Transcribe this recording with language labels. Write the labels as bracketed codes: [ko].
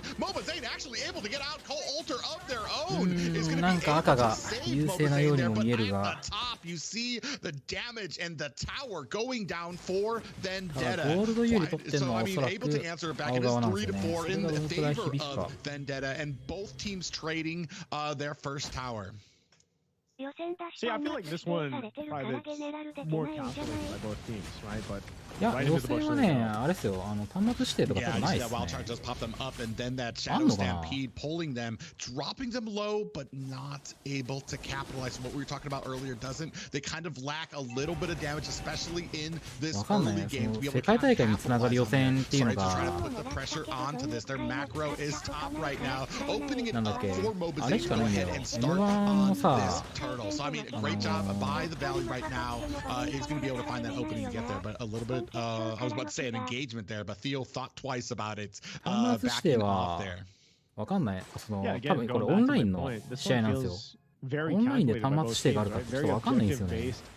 [en] Mobazane actually able to get out. Cole Alter of their own is going to be able to save Mobazane there, but at the top, you see the damage and the tower going down for Vendetta. So, I mean, able to answer it back. It is 3-4 in favor of Vendetta, and both teams trading their first tower. See, I feel like this one probably more calculated by both teams, right? But [ja] いや、予選はね、あれですよ、端末指定とか多分ないですね。 [en] wild charge does pop them up, and then that shadow stampede pulling them, dropping them low, but not able to capitalize on what we were talking about earlier. Doesn't they kind of lack a little bit of damage, especially in this early game, to be able to capitalize on this? Sorry to try to put the pressure onto this. Their macro is top right now, opening it up for Mobazane to go ahead and start on this turtle. So I mean, a great job by the Valley right now. Is going to be able to find that opening to get there, but a little bit. I was about to say an engagement there, but Theo thought twice about it. Backing off there. [ja] わかんない。多分これオンラインの試合なんですよ。オンラインで端末指定があるかちょっとわかんないんですよね。